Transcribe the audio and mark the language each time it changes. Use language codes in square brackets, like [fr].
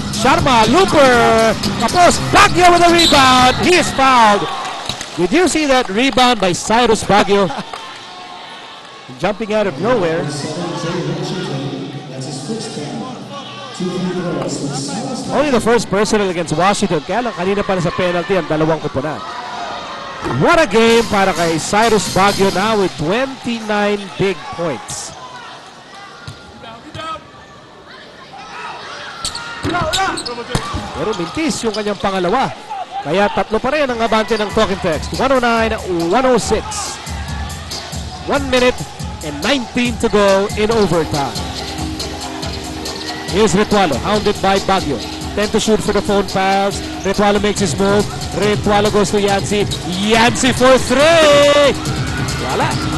[en] Sharma, looper. Tapos, Baguio with a rebound. He is fouled. Did you see that rebound by Cyrus Baguio? Jumping out of nowhere. Only the first personal against Washington. [tl] Kaya lang kanina pala sa penalty ang dalawang kupunan. [en] What a game [tl] para kay [en] Cyrus Baguio now with 29 big points. [tl] Pero mintis yung kanyang pangalawa. Kaya tatlo pa rin ang abante ng Talking Tex. [en] 109-106. 1 minute and 19 to go in overtime. Here's Ritualo, hounded by Baguio. 10 to shoot for the Phonepals. Ritualo makes his move. Ritualo goes to Yancy. Yancy for 3! [tl] Wala.